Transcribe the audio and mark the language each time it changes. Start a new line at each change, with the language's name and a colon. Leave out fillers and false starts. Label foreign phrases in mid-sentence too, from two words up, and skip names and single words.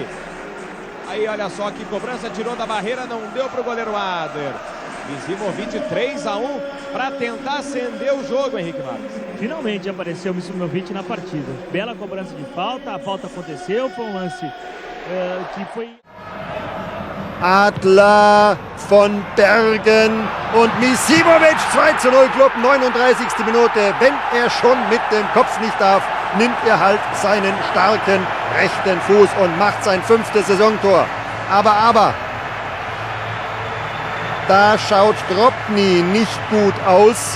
Portuguese: Aí olha só que cobrança, tirou da barreira, não deu para o goleiro Adler. Misimovic 3-1 para tentar acender o jogo, Henrique Marques. Finalmente apareceu o Misimovic na partida. Bela cobrança de falta, a falta aconteceu, foi um lance que foi...
German: Adler von Bergen und Misimovic 2:0 Club, 39. Minute. Wenn er schon mit dem Kopf nicht darf, nimmt er halt seinen starken rechten Fuß und macht sein 5. Saisontor. Aber, da schaut Drobny nicht gut aus.